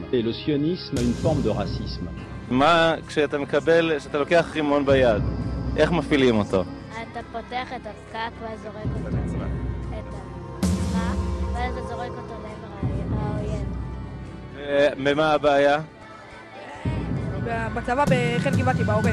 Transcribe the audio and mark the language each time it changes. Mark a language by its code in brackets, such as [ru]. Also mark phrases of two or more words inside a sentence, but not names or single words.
[fr] Et le sionisme à une forme de racisme. [he] כשאתה לוקח רימון ביד, איך מפעילים אותו? אתה פותח את הפקק וזורק אותו. את הפקק. ואז אתה זורק אותו לעבר האויב. ומה הבעיה? בצבא בחיל גבעתי, בעובד.